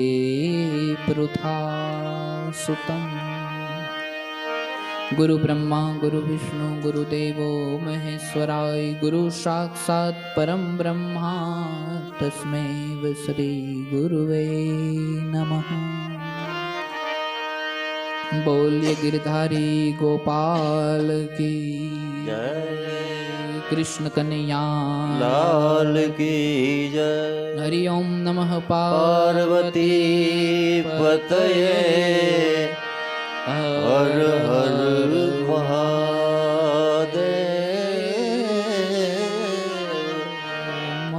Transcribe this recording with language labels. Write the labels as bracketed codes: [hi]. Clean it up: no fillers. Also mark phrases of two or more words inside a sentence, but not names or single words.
[sa] पृथासुतम् गुरु ब्रह्मा गुरु विष्णु गुरुदेवो महेश्वराय गुरु साक्षात् परम ब्रह्मा तस्मै श्री गुरुवे नमः। [hi] बोलिए गिरधारी गोपाल की जय कृष्ण कन्हैया लाल की जय। [sa] हरि ओम नमः पार्वती पतये हर हर महादेव